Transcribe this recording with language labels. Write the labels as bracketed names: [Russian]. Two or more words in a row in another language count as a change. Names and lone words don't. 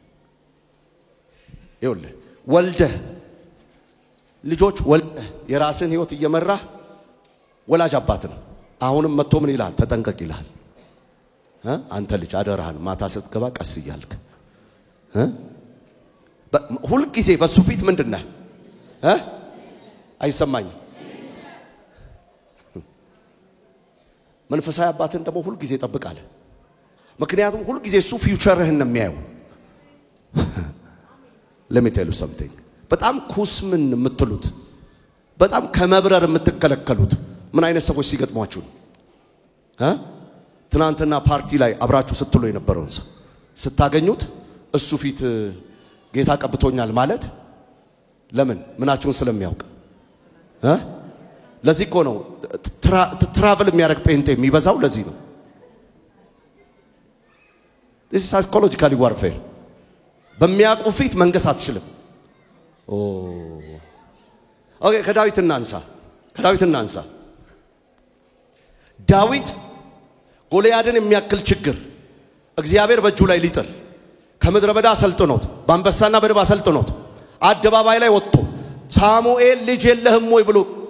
[Amharic] ይኸውልህ ወልደህ ልጆች ወልደህ የራስን ህይወት እየመራህ ወላጅ አባት ነው አሁንም መጥቶ ምን ይላል ተጠንቀቅ ይላል አንተ ልጅ አደራህን ማታ ስትገባ ቀስ ይያልክ ሁሉ ጊዜ በሱ ፊት ምንድነው አይሰማኝም መንፈሳዊ አባትን ደግሞ ሁሉ ጊዜ ይጠብቃል ምክንያቱም ሁሉ ጊዜ እሱ ፊውቸርህን ነው የሚያየው [English] let me tell you something [Amharic] በጣም ኩስምን የምትሉት በጣም ከመብረር የምትከለከሉት ምን አይነት ሰዎች ሲገጥሟችሁ ትናንትና ፓርቲ ላይ አብራችሁ ስትሉ የነበረው ሰው ስታገኙት እሱ ፊት ጌታ ቀብቶኛል ማለት ለምን ምናችሁን ስለሚያውቅ ለዚህ እኮ ነው ትራቨል የሚያደርግ ጴንጤ የሚበዛው ለዚህ ነው [English] this is psychological warfare [Amharic] በሚያውቁ ፊት መንገስ አትችልም ኦኬ ከዳዊት እናንሳ ዳዊት ጎልያድን የሚያክል ችግር እግዚአብሔር በእጁ ላይ ሊጥል ከምድረ በዳ ሰልጥኖት በአንበሳና በድብ ሰልጥኖት አደባባይ ላይ ወጥቶ ሳሙኤል ልጅ የለህም ወይ ብሎ